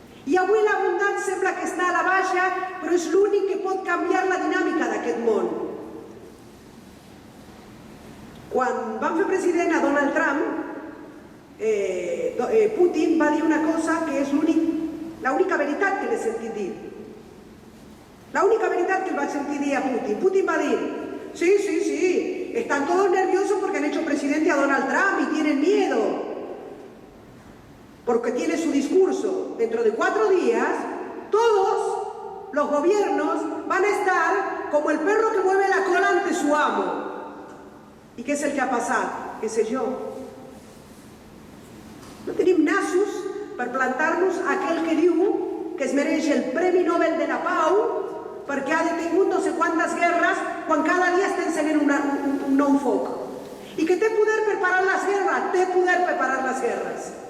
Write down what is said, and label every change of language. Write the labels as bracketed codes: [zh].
[ca] I avui la bondat sembla que està a la baixa, però és l'únic que pot canviar la dinàmica d'aquest món. Quan van fer president a Donald Trump, Putin va dir una cosa que és l'única veritat que l'he sentit dir. L'única veritat que el vaig sentir dir a Putin. Putin va dir, sí, [es] están todos nerviosos porque han hecho presidente a Donald Trump y tienen miedo. Porque tiene su discurso. Dentro de 4 días, todos los gobiernos van a estar como el perro que mueve la cola ante su amo. [ca] ¿Y què és el que ha passat? Què sé jo? No tenim nassos per plantar-nos a aquell que diu que es mereix el Premi Nobel de la Pau perquè ha detingut no sé quantes guerres quan cada dia està encenent un nou foc. I que té poder per parar les guerres, té poder per parar les guerres.